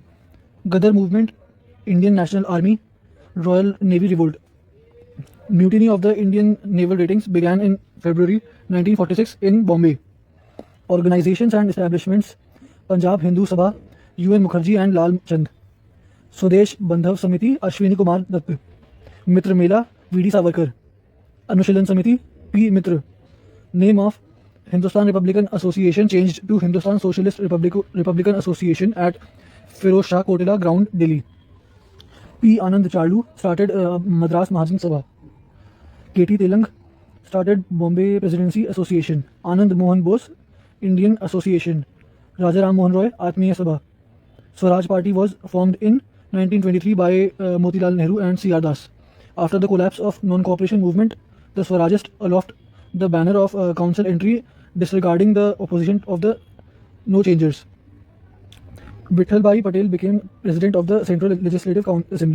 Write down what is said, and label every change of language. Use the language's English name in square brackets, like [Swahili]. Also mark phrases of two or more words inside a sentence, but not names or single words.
[English] Gadar movement, Indian National Army, Royal Navy revolt. Mutiny of the Indian naval ratings began in February 1946 in Bombay. Organizations and establishments: Punjab Hindu Sabha, UN Mukherjee and Lal Chand. Swadesh Bandhav Samiti, Ashwini Kumar Dutt. Mitra Mela, V.D. Savarkar. Anushilan Samiti, P. Mitra. Name of Hindustan Republican Association changed to Hindustan Socialist Republican Association at Firoz Shah Kotila Ground, Delhi. P. Anand Chalu started Madras Mahajan Sabha. K.T. Telang started Bombay Presidency Association. Anand Mohan Bose, Indian Association. Raja Ram Mohan Roy, Atmiya Sabha. Swaraj Party was formed in 1923 by Motilal Nehru and C.R. Das. After the collapse of non-cooperation movement, the Swarajists aloft the banner of council entry, disregarding the opposition of the No Changers. Vittal Bhai Patel became president of the Central Legislative Assembly.